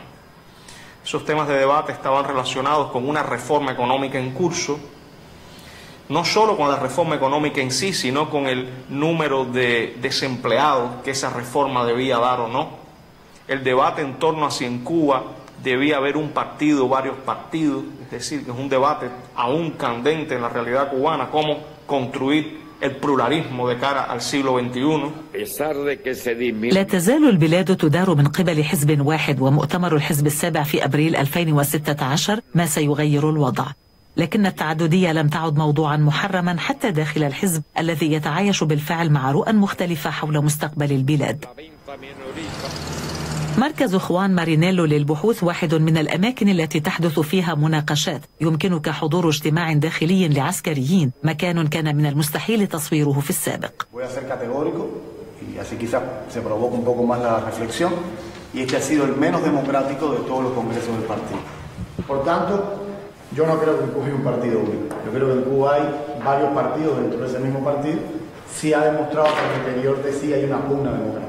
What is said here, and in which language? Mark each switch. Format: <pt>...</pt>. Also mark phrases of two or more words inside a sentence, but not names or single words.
<es>Esos temas de debate estaban relacionados con una reforma económica en curso, no solo con la reforma económica en sí, sino con el número de desempleados que esa reforma debía dar o no. El debate en torno a si en Cuba debía haber un partido o varios partidos, es decir, que es un debate aún candente en la realidad cubana, cómo construir el pluralismo de cara al siglo XXI.</es> <ar>لا تزال البلاد تدار من قبل حزب واحد، ومؤتمر الحزب السابع في أبريل 2016 ما سيغير الوضع. لكن التعددية لم تعد موضوعا محرما حتى داخل الحزب الذي يتعايش بالفعل مع رؤى مختلفة حول مستقبل البلاد. مركز خوان مارينيلو للبحوث واحد من الأماكن التي تحدث فيها مناقشات. يمكنك حضور اجتماع داخلي لعسكريين، مكان كان من المستحيل تصويره في السابق.</ar> <es>Yo no creo que en Cuba hay un partido único. Yo creo que en Cuba hay varios partidos dentro de ese mismo partido. Sí ha demostrado que al interior de sí hay una pugna democrática.</es>